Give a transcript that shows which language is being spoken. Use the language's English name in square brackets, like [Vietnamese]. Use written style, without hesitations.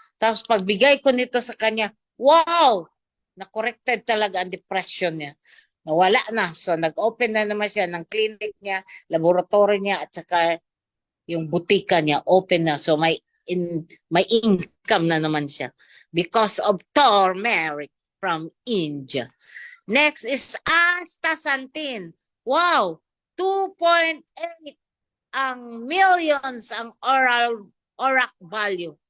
[Filipino] Tapos pagbigay ko nito sa kanya, wow! Na-corrected talaga ang depression niya. Nawala na. So nag-open na naman siya ng clinic niya, laboratory niya, at saka yung butika niya, open na. So may income na naman siya. [English] Because of turmeric from India. Next is astaxanthin. Wow! [Filipino] 2.8 ang millions ang ORAC value.